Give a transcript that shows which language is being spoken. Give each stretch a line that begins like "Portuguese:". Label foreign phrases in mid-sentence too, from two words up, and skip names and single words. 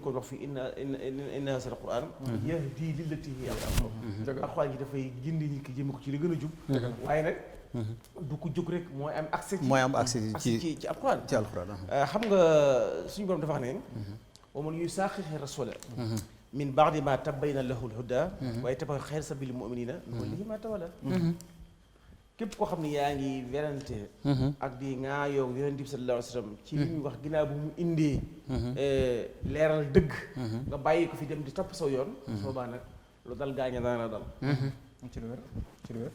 Wolof: ko wax fii
Arabic: إن هذا القرآن يهدي للتي هي أقوم
Wolof: alxuraan ji dafay gindi nit ki jëme ko ci li gën a jub waaye nag du ko jóg rek mooy am accès ci alxuraan xam nga suñu borom dafa wax ne
Arabic: ومن يشاقق الرسول من بعد ما تبين له الهدى ويتبع غير سبيل المؤمنين نوله ما تولى
Wolof: képp koo xam ne yaa ngi werante ak di ŋaayoo Yonent bi
Arabic: صلى الله عليه وسلم
Wolof: ci li ñuy wax ginnaaw bu mu indee leeral dëgg nga bàyyi ko fi dem di topp saw yoon soobaa nag lu dal gaaña daana dal ci lu wér